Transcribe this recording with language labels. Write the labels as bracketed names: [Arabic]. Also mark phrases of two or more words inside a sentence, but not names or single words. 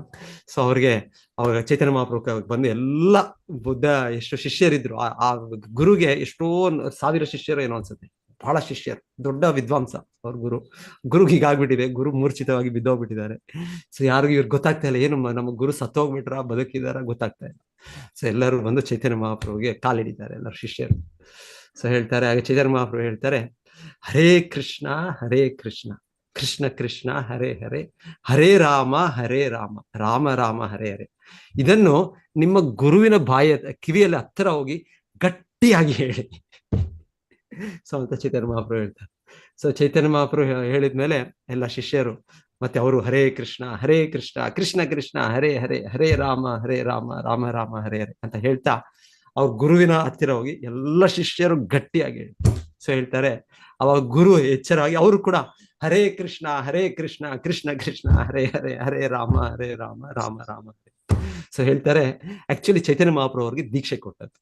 [Kannada] ಸೊ ಅವ್ರ ಚೈತನ್ಯ ಮಹಾಪ್ರಭು ಬಂದು ಎಲ್ಲ ಬುದ್ಧ ಎಷ್ಟು ಶಿಷ್ಯರಿದ್ರು, ಆ ಗುರುಗೆ ಎಷ್ಟೋ 1000 ಶಿಷ್ಯರು ಏನೋ ಅನ್ಸುತ್ತೆ, ಬಹಳ ಶಿಷ್ಯರು, ದೊಡ್ಡ ವಿದ್ವಾಂಸ ಅವ್ರ ಗುರುಗೆ ಹೀಗಾಗ್ಬಿಟ್ಟಿದೆ. ಗುರು ಮೂರ್ಛಿತವಾಗಿ ಬಿದ್ದೋಗ್ಬಿಟ್ಟಿದ್ದಾರೆ. ಸೊ ಯಾರಿಗೂ ಇವ್ರಿಗೆ ಗೊತ್ತಾಗ್ತಾ ಇಲ್ಲ, ಏನು ನಮ್ಮ ಗುರು ಸತ್ತೋಗ್ಬಿಟ್ರ ಬದುಕಿದಾರ ಗೊತ್ತಾಗ್ತಾ ಇಲ್ಲ. ಸೊ ಎಲ್ಲರೂ ಬಂದು ಚೈತನ್ಯ ಮಹಾಪ್ರಭುಗೆ ಕಾಲಿಡಿದ್ದಾರೆ ಎಲ್ಲರೂ ಶಿಷ್ಯರು. ಸೊ ಹೇಳ್ತಾರೆ, ಆಗ ಚೈತನ್ಯ ಮಹಾಪ್ರಭು ಹೇಳ್ತಾರೆ, [Sanskrit] ಹರೇ ಕೃಷ್ಣ ಕೃಷ್ಣ ಕೃಷ್ಣ ಹರೇ ಹರೇ, ಹರೇ ರಾಮ ರಾಮ ರಾಮ ಹರೇ ಹರೇ. [Kannada] ಇದನ್ನು ನಿಮ್ಮ ಗುರುವಿನ ಕಿವಿಯಲ್ಲಿ ಹತ್ತಿರ ಹೋಗಿ ಗಟ್ಟಿಯಾಗಿ ಹೇಳಿ. ಸೊ ಅಂತ ಚೈತನ್ಯ ಮಹಾಪ್ರಭು ಹೇಳ್ತಾರೆ. ಸೊ ಚೈತನ್ಯ ಮಹಾಪ್ರಭು ಹೇಳಿದ್ಮೇಲೆ ಎಲ್ಲ ಶಿಷ್ಯರು ಮತ್ತೆ ಅವರು [Sanskrit] ಹರೇ ಕೃಷ್ಣ ಕೃಷ್ಣ ಕೃಷ್ಣ ಹರೇ ಹರೇ, ಹರೇ ರಾಮ ರಾಮ ರಾಮ ಹರೇ ಹರೇ [Kannada] ಅಂತ ಹೇಳ್ತಾ ಅವ್ರ ಗುರುವಿನ ಹತ್ತಿರ ಹೋಗಿ ಎಲ್ಲ ಶಿಷ್ಯರು ಗಟ್ಟಿಯಾಗಿ ಹೇಳಿ. ಸೊ ಹೇಳ್ತಾರೆ, ಅವಾಗ ಗುರು ಎಚ್ಚರಾಗಿ ಅವರು ಕೂಡ [Sanskrit] ಹರೇ ಕೃಷ್ಣ ಕೃಷ್ಣ ಕೃಷ್ಣ ಹರೇ ಹರೇ, ಹರೇ ರಾಮ ರಾಮ ರಾಮ ಹರೇ. [Kannada] ಸೊ ಹೇಳ್ತಾರೆ ಆಕ್ಚುಲಿ ಚೈತನ್ಯ ಮಹಾಪ್ರಭು ಅವ್ರಿಗೆ ದೀಕ್ಷೆ ಕೊಟ್ಟದ್ದು.